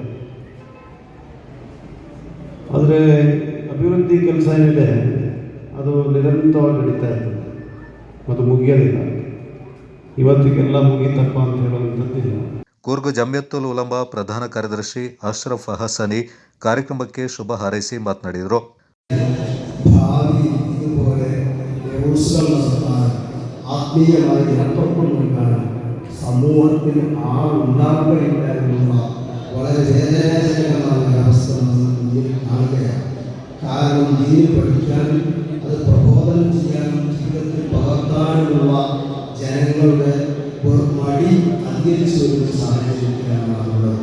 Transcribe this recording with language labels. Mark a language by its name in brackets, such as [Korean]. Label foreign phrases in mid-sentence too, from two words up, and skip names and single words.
[Kannada] ಆದರೆ ಅಭಿವೃದ್ಧಿ ಕೆಲಸ ಏನಿದೆ ಅದು ನಿರಂತರವಾಗಿ ನಡೀತಾ ಇರ್ತದೆ, ಅದು ಮುಗಿಯೋದಿಲ್ಲ. ಇವತ್ತಿಗೆಲ್ಲ ಮುಗೀತಪ್ಪ ಅಂತ ಹೇಳುವಂಥದ್ದಿಲ್ಲ. ಕೂರ್ಗ್ ಜಮಿಯತುಲ್ ಉಲಮಾ ಪ್ರಧಾನ ಕಾರ್ಯದರ್ಶಿ ಅಶ್ರಫ್ ಹಸನಿ ಕಾರ್ಯಕ್ರಮಕ್ಕೆ ಶುಭ ಹಾರೈಸಿ ಮಾತನಾಡಿದರು. [Malayalam] ആത്മീയമായി ഇടപെട്ടുകൊണ്ടാണ് സമൂഹത്തിൽ ഉണ്ടാകുകയില്ലായിരുന്ന വളരെ വേദനാജനകമായ അവസ്ഥ നമ്മൾ മുന്നിൽ കാണുകയാണ്. കാരണം ദീൻ പഠിക്കാനും അത് പ്രബോധനം ചെയ്യാനും ജീവിതത്തിൽ പകർത്താനുമുള്ള ജനങ്ങളുടെ ഒരു മടി അധികരിച്ചു വരുന്ന സാഹചര്യത്തിലാണ് നാമുള്ളത്.